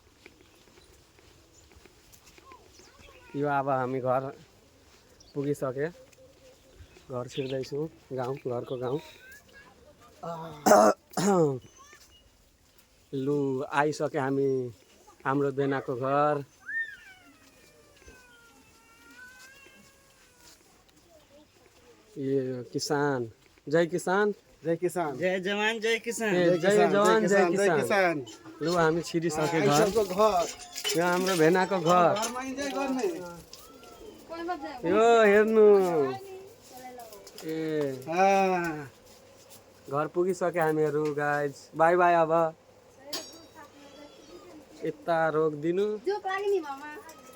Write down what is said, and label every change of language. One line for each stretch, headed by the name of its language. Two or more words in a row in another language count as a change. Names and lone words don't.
Nepali: यो अब हामी घर पुगिसके घर छिर्दैछु गाउँ घरको गाउँ लु आइसके हामी हाम्रो बेनाको घर ये किसान जय किसान जय किसान जय जवान जय किसान ए, जय जवान जय किसान किसान लु हामी छिरिसके घर आइसकेको घर यो हाम्रो भेनाको घर घरमा इन्जोय गर्ने यो हेर्नु ए घर पुगिसके हामीहरू
English: guys bye bye
Nepali: अब यता रोकिदिनु